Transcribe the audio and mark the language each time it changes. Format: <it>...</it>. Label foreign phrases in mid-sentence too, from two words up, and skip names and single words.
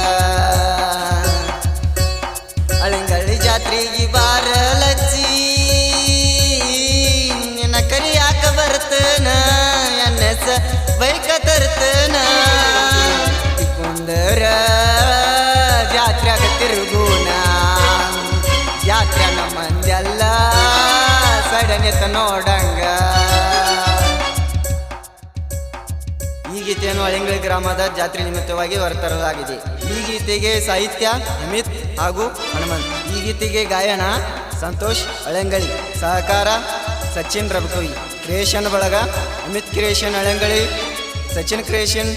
<kn>ಅಳಂಗಳ್ಳಿ ಜಾತ್ರೆಗೆ ಬಾರಲಚ್ಚಿ ನಿನ್ನ ಕರಿಯಾಕ ಬರ್ತನ ಎನ್ನ ಬೈಕ ತರ್ತನ ಕುಂದರ ಜಾತ್ರೆಗ ತಿರುಗೋಣ ಜಾತ್ರೆನ ಮಂದೆಲ್ಲ ಸಡನೆತ ನೋಡಂಗ ಈ ಗೀತೆಯನ್ನು ಅಳಂಗಳಿ ಗ್ರಾಮದ ಜಾತ್ರೆ ನಿಮಿತ್ತವಾಗಿ ಹೊರತರಲಾಗಿದೆ ಈ ಗೀತೆಗೆ ಸಾಹಿತ್ಯ ಅಮಿತ್ ಹಾಗೂ ಹನುಮಂತ್ ಈ ಗೀತೆಗೆ ಗಾಯನ ಸಂತೋಷ್ ಅಳಂಗಳಿ ಸಹಕಾರ ಸಚಿನ್ ರಬಕವಿ ಕ್ರಿಯೇಷನ್ ಬಳಗ ಅಮಿತ್ ಕ್ರಿಯೇಷನ್ ಅಳಂಗಳಿ ಸಚಿನ್ ಕ್ರಿಯೇಷನ್</kn>